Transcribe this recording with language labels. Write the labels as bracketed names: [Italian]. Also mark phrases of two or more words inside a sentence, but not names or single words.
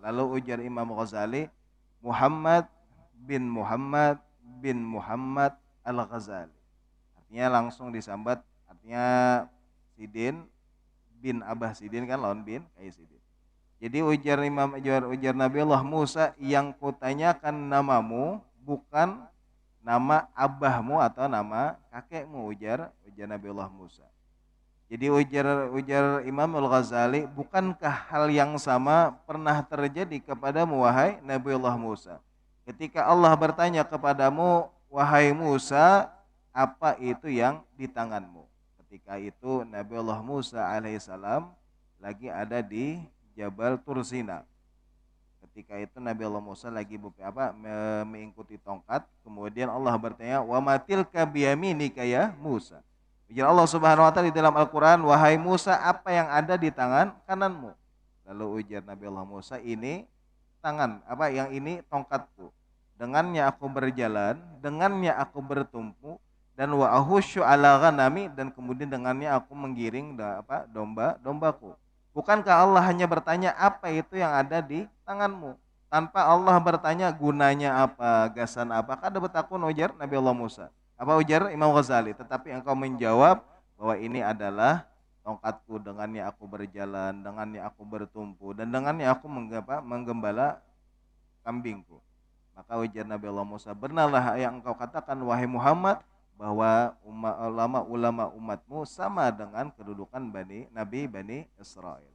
[Indonesian] Lalu ujar Imam Ghazali, Muhammad bin Muhammad Al-Ghazali. [Banjar] Artinya langsung disambat, artinya Sidin bin Abah Sidin, kan lawan bin kayak Sidin. [Indonesian] Jadi ujar Nabi Allah Musa, yang kutanyakan namamu bukan nama abahmu atau nama kakekmu, ujar Nabi Allah Musa. Jadi ujar Imam Al-Ghazali, bukankah hal yang sama pernah terjadi kepadamu wahai Nabi Allah Musa? Ketika Allah bertanya kepadamu, wahai Musa, apa itu yang di tanganmu? Ketika itu Nabi Allah Musa alaihissalam lagi ada di Jabal Tursina. Ketika itu Nabi Allah Musa lagi mengikuti tongkat, kemudian Allah bertanya, [Arabic] "وما تلك بيمينك يا موسى?" [Indonesian] Ujar Allah [Arabic] سبحانه وتعالى [Indonesian] di dalam Al-Qur'an, "Wahai Musa, apa yang ada di tangan kananmu?" Lalu ujar Nabi Allah Musa, "Ini tangan, yang ini tongkatku. Dengannya aku berjalan, dengannya aku bertumpu, dan [Arabic] وأهش على غنمي, [Indonesian] dan kemudian dengannya aku menggiring domba-dombaku." Bukankah Allah hanya bertanya apa itu yang ada di tanganmu? [Banjar] Tanpa Allah bertanya gunanya apa, gasan apa. Kada betakun ujar Nabi Allah Musa. [Indonesian] Apa ujar Imam Ghazali? Tetapi engkau menjawab bahwa ini adalah tongkatku, dengannya aku berjalan, dengannya aku bertumpu, dan dengannya aku menggembala kambingku. Maka ujar Nabi Allah Musa, "Benarlah yang engkau katakan wahai Muhammad, bahwa ulama-ulama umatmu sama dengan kedudukan Bani Israel.